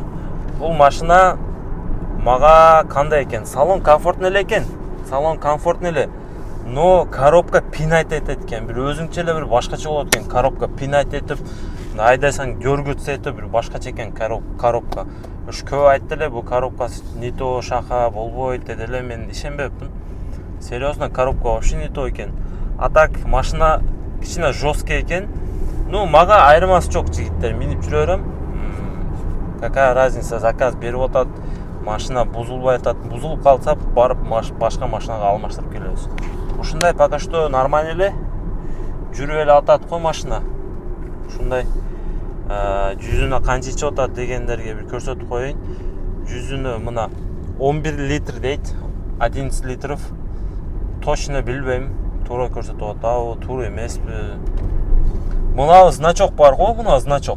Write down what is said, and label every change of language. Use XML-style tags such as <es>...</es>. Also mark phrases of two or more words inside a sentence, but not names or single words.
<ky>Бул машина мага кандай экен?</ky> <ru>Салон комфортный</ru> <ky>эле экен.</ky> <ru>Салон комфортный</ru> <ky>эле. Но</ky> <ru>коробка пинать</ru> <ky>этет экен. Бир өзүңчө эле бир башкача болот экен.</ky> <ru>Коробка пинать</ru> <ky>этип, айдасаң дёргүтсө этип бир башкача экен коробка. Уш көп айтты эле, бул коробкасы</ky> <ru>не то</ru> <ky>шаха болбойт деди эле, мен ишенбеппин.</ky> <ru>Серьезно, коробка вообще не то экен.</ru> <ky>А так машина кичине жесткий экен. Ну, мага айырмасы жок жигиттер, минип жүрө берем.</ky> <ru>Какая разница,</ru> <ky>заказ берип атат, машина бузулбай атат. Бузулуп калса барып башка машинага алмаштырып келебиз. Ушундай</ky> <ru>пока что</ru> <ky>нормально эле. Жүрүп эле атат го машина. Ушундай жүзүнө канча ичип атат дегендерге бир көрсөтүп коеюн. Жүзүнө мына 11 литр дейт. 11 литров. Точно билбейм. Туура көрсөтүп атабы, туура эмеспи. Мына значок бар го, мына значок.</ky>